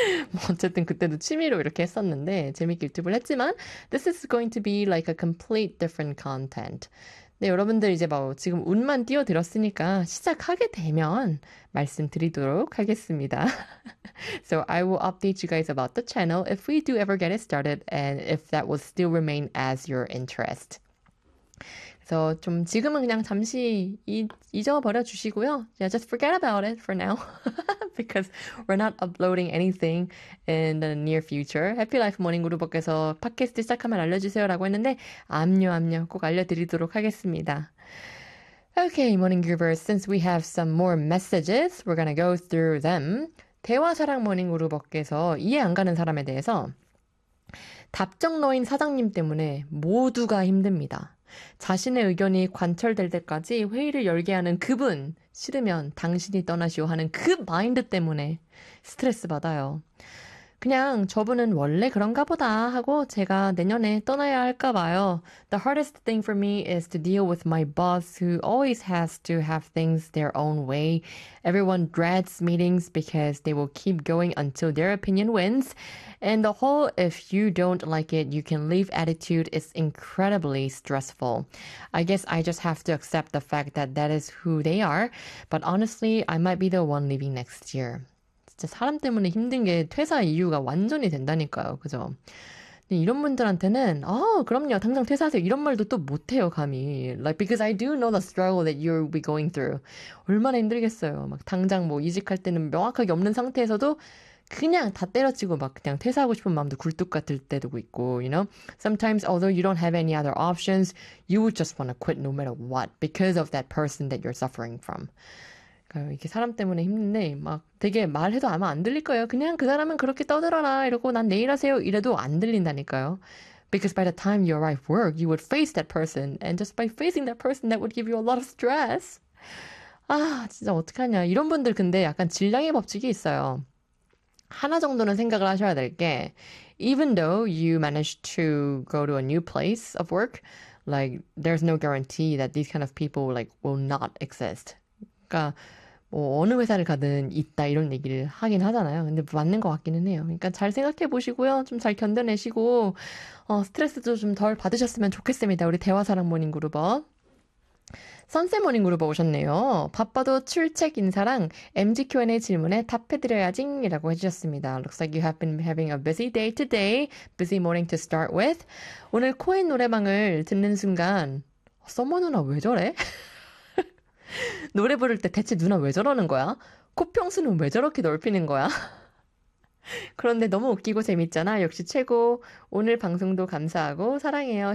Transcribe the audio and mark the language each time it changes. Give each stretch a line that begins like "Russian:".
Korean: 뭐 어쨌든 그때도 취미로 이렇게 했었는데 재밌게 유튜브를 했지만
English: This is going to be like a complete different content.
Korean: 네, 여러분들 이제 뭐 지금 운만 띄워드렸으니까 시작하게 되면 말씀드리도록 하겠습니다.
English: So I will update you guys about the channel if we do ever get it started and if that will still remain as your interest.
Korean: 그래서 좀 지금은 그냥 잠시 잊어버려 주시고요.
English: Yeah, just forget about it for now. Because we're not uploading anything in the near future.
Korean: Happy Life Morning Group께서 팟캐스트 시작하면 알려주세요라고 했는데, 암요, 꼭 알려드리도록 하겠습니다.
English: Okay, Morning Groupers, since we have some more messages, we're gonna go through them.
Korean: 대화사랑 Morning Group께서 이해 안 가는 사람에 대해서, 답정너인 사장님 때문에 모두가 힘듭니다. 자신의 의견이 관철될 때까지 회의를 열게 하는 그분, 싫으면 당신이 떠나시오 하는 그 마인드 때문에 스트레스 받아요. 그냥 저분은 원래 그런가 보다 하고 제가 내년에 떠나야 할까 봐요.
English: The hardest thing for me is to deal with my boss who always has to have things their own way. Everyone dreads meetings because they will keep going until their opinion wins. And the whole if you don't like it, you can leave attitude is incredibly stressful. I guess I just have to accept the fact that that is who they are. But honestly, I might be the one leaving next year.
Korean: 진짜 사람 때문에 힘든 게 퇴사 이유가 완전히 된다니까요. 그죠? 근데 이런 분들한테는 그럼요. 당장 퇴사하세요. 이런 말도 또 못해요. 감히.
English: Like, because I do know the struggle that you'll be going through.
Korean: 얼마나 힘들겠어요. 막 당장 뭐 이직할 때는 명확하게 없는 상태에서도 그냥 다 때려치고 막 그냥 퇴사하고 싶은 마음도 굴뚝 같을 때도 있고,
English: you know? Sometimes, although you don't have any other options, you would just want to quit no matter what because of that person that you're suffering from.
Korean: 이렇게 사람 때문에 힘든데, 막 되게 말해도 아마 안 들릴 거예요. 그냥 그 사람은 그렇게 떠들어라. 이러고 난 내일 하세요. 이래도 안 들린다니까요.
English: Because by the time you arrive work, you would face that person. And just by facing that person, that would give you a lot of stress.
Korean: 아, 진짜 어떡하냐. 이런 분들 근데 약간 질량의 법칙이 있어요. 하나 정도는 생각을 하셔야 될 게,
English: even though you manage to go to a new place of work, like, there's no guarantee that these kind of people, like, will not exist.
Korean: 그러니까, 뭐 어느 회사를 가든 있다 이런 얘기를 하긴 하잖아요. 근데 맞는 것 같기는 해요. 그러니까 잘 생각해 보시고요. 좀잘 견뎌내시고 스트레스도 좀덜 받으셨으면 좋겠습니다. 우리 대화사랑 모닝그룹어. 선세 모닝그룹어 오셨네요. 바빠도 출첵 인사랑 MG Q&A 질문에 답해드려야징이라고 해주셨습니다.
English: Looks like you have been having a busy day today. Busy morning to start with.
Korean: 오늘 코인 노래방을 듣는 순간 써머 누나 왜 저래? 노래 부를 때 대체 누나 왜 저러는 거야? 코평수는 왜 저렇게 넓히는 거야? 그런데 너무 웃기고 재밌잖아. 역시 최고. 오늘 방송도 감사하고 사랑해요.